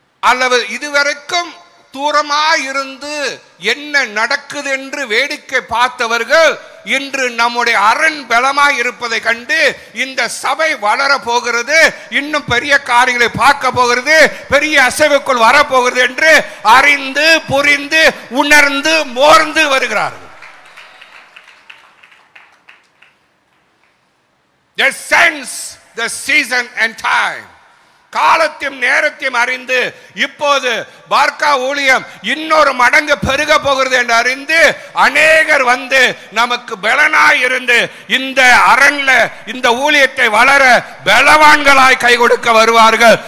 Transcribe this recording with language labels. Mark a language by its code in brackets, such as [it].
[ta] அல்லது இதுவரைக்கும் தூரமாயிருந்து என்ன நடக்குது என்று வேடிக்கை பார்த்தவர்கள் இன்று நம்முடைய அரண் பலமாய் இருப்பதை கண்டு இந்த சபை வளர போகிறது, இன்னும் பெரிய காரியங்களை பார்க்க போகிறது, பெரிய அசைவுக்குள் வரப்போகிறது என்று அறிந்து புரிந்து உணர்ந்து மோர்ந்து வருகிறார்கள். [en] They sense the season and time. [ta] காலத்தையும் நேரத்தையும் அறிந்து இப்போது பார்க்கா ஊழியம் இன்னொரு மடங்கு பெருக போகிறது என்று அறிந்து அநேகர் வந்து நமக்கு பலனாய் இருந்து இந்த அரண்ல இந்த ஊழியத்தை வளர பலவான்களாய் கை கொடுக்க வருவார்கள்.